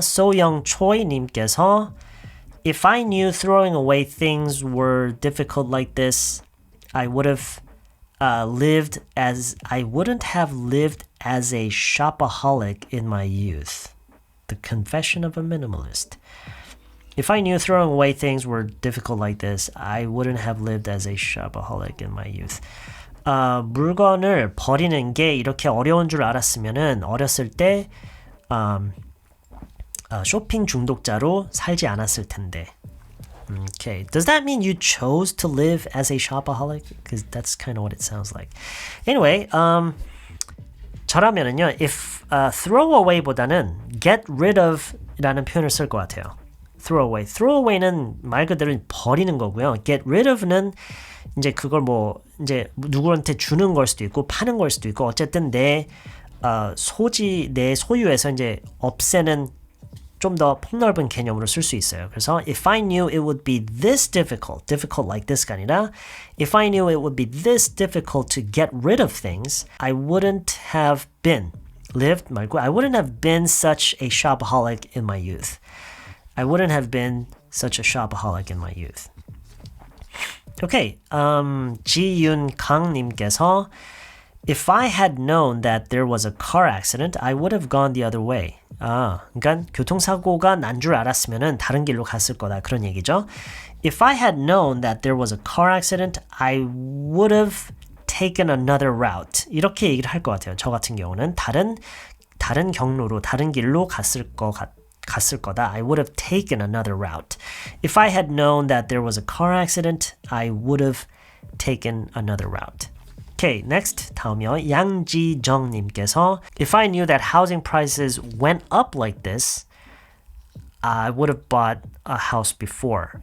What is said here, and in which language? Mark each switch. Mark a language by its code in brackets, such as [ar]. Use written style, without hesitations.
[en] 소영 초이 님께서 If I knew throwing away things were difficult like this, I wouldn't have lived as a shopaholic in my youth. The Confession of a Minimalist. If I knew throwing away things were difficult like this, I wouldn't have lived as a shopaholic in my youth. [ko] 물건을 버리는 게 이렇게 어려운 줄 알았으면은 어렸을 때 쇼핑 중독자로 살지 않았을 텐데. [en] Okay. Does that mean you chose to live as a shopaholic? Because that's kind of what it sounds like. [ko] Anyway, 저라면은요, if throw away보다는 get rid of 라는 표현을 쓸 것 같아요. [en] throw away. [ko] throw away는 말 그대로 버리는 거고요. get rid of는 이제 그걸 뭐 이제 누구한테 주는 걸 수도 있고 파는 걸 수도 있고 어쨌든 내 소유에서 이제 없애는 좀 더 폭넓은 개념으로 쓸 수 있어요. [en] 그래서 if I knew it would be this difficult like this가 아니라 if I knew it would be this difficult to get rid of things, I wouldn't have been lived [ko] 말고 [en] I wouldn't have been such a shopaholic in my youth. I wouldn't have been such a shopaholic in my youth. Okay, 지윤 강님께서 If I had known that there was a car accident, I would have gone the other way. [ko] 그러니까 교통사고가 난 줄 알았으면은 다른 길로 갔을 거다 그런 얘기죠. [en] If I had known that there was a car accident, I would have taken another route. [ko] 이렇게 얘기를 할 것 같아요. 저 같은 경우는 다른 경로로 다른 길로 갔을 거다. [en] I would have taken another route. If I had known that there was a car accident, I would have taken another route. Okay, next [ko] 다음이요. [en] 양지정님께서 If I knew that housing prices went up like this, I would have bought a house before.